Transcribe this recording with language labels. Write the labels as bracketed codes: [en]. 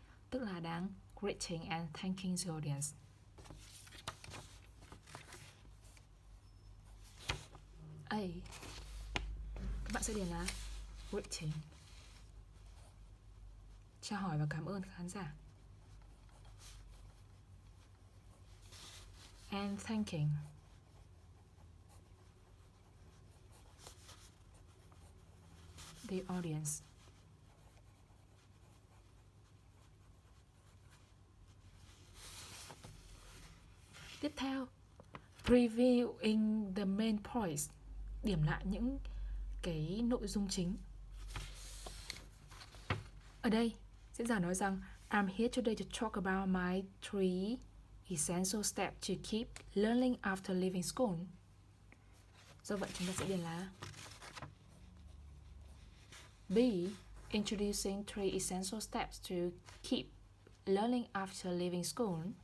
[vi] Tức là đang [en] greeting and thanking the audience. [vi] A, các bạn sẽ điền là greeting, chào hỏi và cảm ơn khán giả. [en] And thanking, the audience. [vi] Tiếp theo, [en] reviewing the main points, [vi] điểm lại những cái nội dung chính. Ở đây, diễn giả nói rằng [en] I'm here today to talk about my 3 essential steps to keep learning after leaving school. [vi] Do vậy chúng ta sẽ điền là B. [en] Introducing 3 essential steps to keep learning after leaving school.